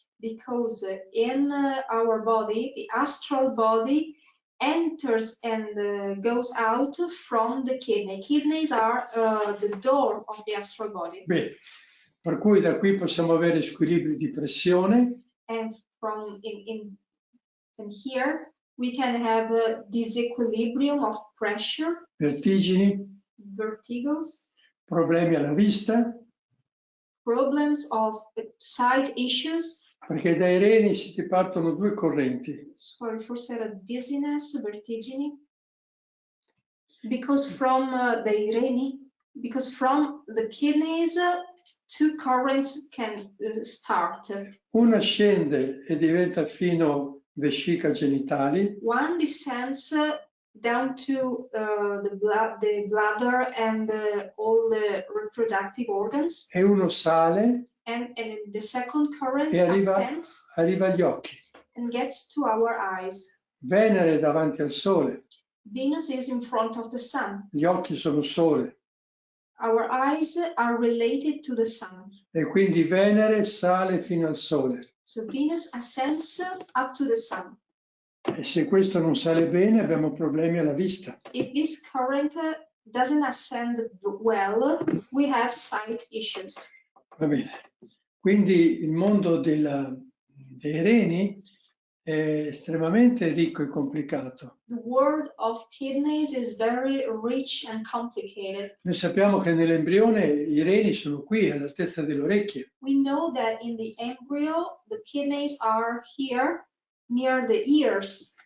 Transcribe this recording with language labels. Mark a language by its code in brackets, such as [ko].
[en] Because in our body, the astral body enters and goes out from the kidney. Kidneys are the door of the astral body. [it] Bene, per cui da qui possiamo avere squilibri di pressione, [en] And from in here, we can have a disequilibrium of pressure, [it] vertigini, [en] vertigos, [it] problemi alla vista, [en] problems of sight issues. [it] perché dai reni si partono due correnti. [en] Sorry, first era dizziness, vertigini. Because from the kidneys, two currents can start. [it] Una scende e diventa fino vescica genitali, [en] One descends down to the bladder and all the reproductive organs, [it] e uno sale [en] and the second current [it] e [en] ascends [it] arriva agli occhi. [en] and gets to our eyes. [it] Venere è davanti al sole, [en] Venus is in front of the sun. [it] gli occhi sono sole [en] Our eyes are related to the sun. [it] e quindi Venere sale fino al sole. [en] So Venus ascends up to the sun. [it] E se questo non sale bene abbiamo problemi alla vista. [en] If this current doesn't ascend well, we have sight issues. [it] Va bene. Quindi il mondo dei reni è estremamente ricco e complicato. [en] The world of kidneys is very rich and complicated. [it] Noi sappiamo che nell'embrione i reni sono qui, all'altezza delle orecchie. [en] We know that in the embryo, the kidneys are here near the ears.